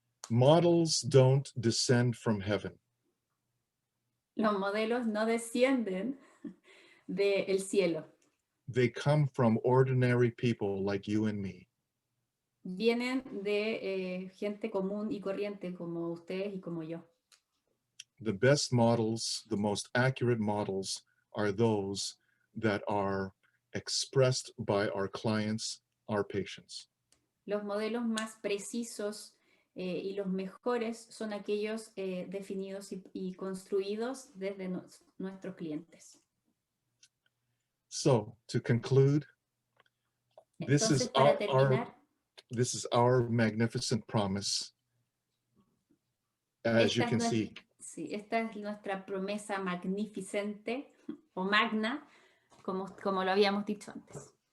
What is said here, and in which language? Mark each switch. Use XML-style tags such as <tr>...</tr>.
<en>Models don't descend from heaven.</en> <es>Los modelos no descienden del cielo.</es> <en>They come from ordinary people like you and me.</en> <es>Vienen de gente común y corriente como ustedes y como yo.</es> <en>The best models, the most accurate models are those that are expressed by our clients, our patients.</en> <es>Los modelos más precisos y los mejores son aquellos definidos y construidos desde nuestros clientes.</es> <en>So, to conclude, this</en> <es>Entonces,</es> <en>is</en> <es>para terminar,</es> <en>this is our magnificent promise. As you can see,</en> <es>sí, esta es nuestra promesa magnificente o magna, como lo habíamos dicho antes.</es>